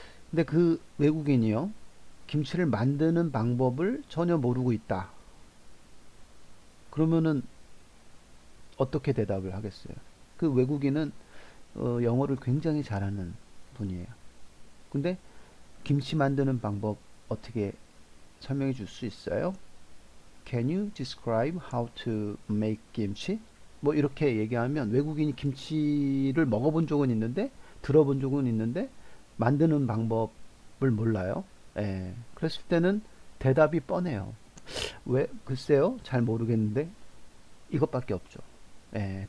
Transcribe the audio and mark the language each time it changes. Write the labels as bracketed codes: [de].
[ko] 근데 그 외국인이요, 김치를 만드는 방법을 전혀 모르고 있다. 그러면은 어떻게 대답을 하겠어요? 그 외국인은 영어를 굉장히 잘하는 분이에요. 근데 김치 만드는 방법 어떻게 설명해 줄 수 있어요? [en] Can you describe how to make kimchi? [ko] 뭐 이렇게 얘기하면 외국인이 김치를 먹어본 적은 있는데 들어본 적은 있는데 만드는 방법을 몰라요. 예. 그랬을 때는 대답이 뻔해요. 왜? 글쎄요. 잘 모르겠는데 이것밖에 없죠. 예.